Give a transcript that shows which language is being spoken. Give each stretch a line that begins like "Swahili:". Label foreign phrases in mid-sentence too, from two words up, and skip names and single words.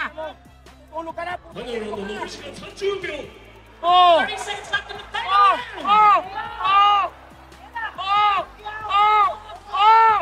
Japanese: ファイナルの残り時間30秒。 Oh!
English: 30 seconds left in the third Oh! round. Oh! Oh! Oh! Oh! Oh!